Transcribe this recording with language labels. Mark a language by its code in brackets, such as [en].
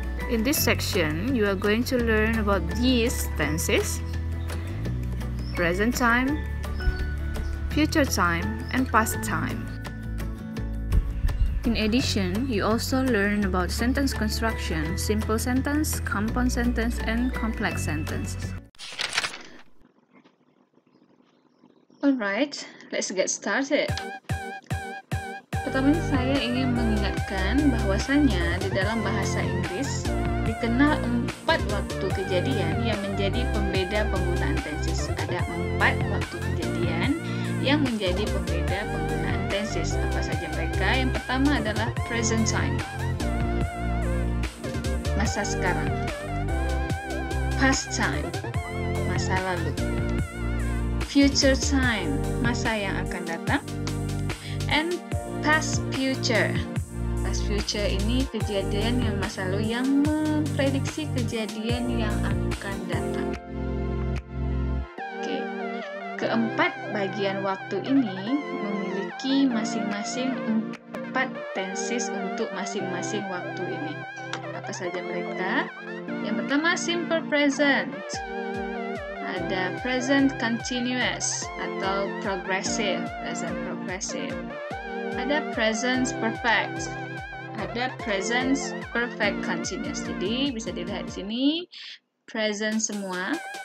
[en] In this section, you are going to learn about these tenses: present time, future time, and past time. In addition, you also learn about sentence construction, simple sentence, compound sentence, and complex sentences. Alright, let's get started. [id] Pertamanya saya ingin mengingatkan bahwasanya di dalam bahasa Inggris dikenal 4 waktu kejadian yang menjadi pembeda penggunaan tenses. Ada 4 waktu kejadian yang menjadi pembeda penggunaan tenses. Apa saja mereka? Yang pertama adalah present time, masa sekarang; past time, masa lalu; future time, masa yang akan datang; and past future. Past future ini kejadian yang masa lalu yang memprediksi kejadian yang akan datang. Oke. Keempat bagian waktu ini memiliki masing-masing 4 tenses untuk masing-masing waktu ini. Apa saja mereka? Yang pertama, simple present. Ada present continuous atau progressive, present progressive. Ada present perfect, ada present perfect continuous. Jadi bisa dilihat di sini present semua.